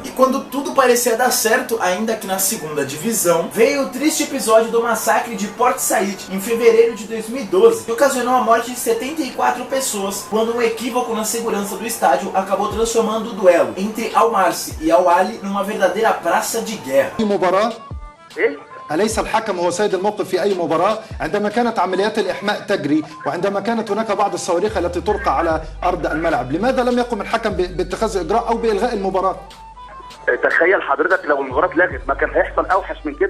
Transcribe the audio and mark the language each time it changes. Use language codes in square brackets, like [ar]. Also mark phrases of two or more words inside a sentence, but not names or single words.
[pt] E quando tudo parecia dar certo, ainda que na segunda divisão, veio o triste episódio do massacre de Port Said em fevereiro de 2012, que ocasionou a morte de 74 pessoas, quando um equívoco na segurança do estádio acabou transformando o duelo entre Al-Marsi e Al-Ali numa verdadeira praça de guerra. [ar] أليس الحكم هو سيد الموقف في أي مباراة؟ عندما كانت عمليات الإحماء تجري وعندما كانت هناك بعض الصواريخ التي تلقى على أرض الملعب، لماذا لم يقم الحكم باتخاذ إجراء أو بإلغاء المباراة؟ تخيل حضرتك لو المباراة اتلغت ما كان هيحصل أوحش من كده.